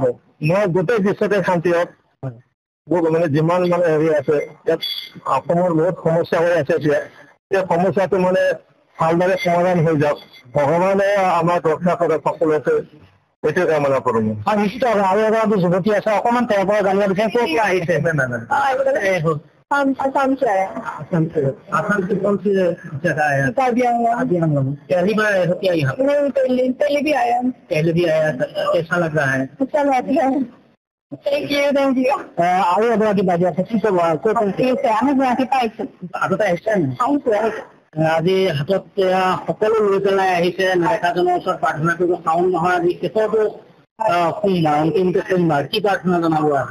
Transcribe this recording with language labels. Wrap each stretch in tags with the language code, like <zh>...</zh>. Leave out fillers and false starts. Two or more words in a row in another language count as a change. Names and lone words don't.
<as>মই গোটেই বিশ্বতে শান্তি হওক, মানে যিমান মানে হেৰি আছে ইয়াত অসমৰ বহুত সমস্যা হৈ আছে এতিয়া, এই সমস্যাটো মানে ভালদৰে সমাধান হৈ যাওক, ভগৱানে আমাক ৰক্ষা কৰক সকলোকে, এইটোৱে কামনা কৰোঁ। নিশ্চিত আৰু এগৰাকী যুৱতী আছে, অকণমান তেওঁৰ পৰা জানিব বিচাৰিম ক'ৰ পৰা আহিছে?</as> <hi>आसाम से आया। आसाम से कौन सी जगह आया? पहली बार आया क्या यहाँ? नहीं, पहले भी आया। पहले भी आया। कैसा लग रहा है? अच्छा लग रहा है।</hi> <as>আৰু এগৰাকী বাইদেউ আছে, কি ক'ব? আমি গুৱাহাটী পাইছো। আগতে আহিছে আজি হাতত সকলো লৈ পেলাই আহিছে নেদেখাজনৰ ওচৰত প্ৰাৰ্থনা কৰিব। শাওণ মাহৰ আজি শেষৰটো সোমবাৰ, অন্তিমটো সোমবাৰ, কি প্ৰাৰ্থনা জনাব আজি?</as>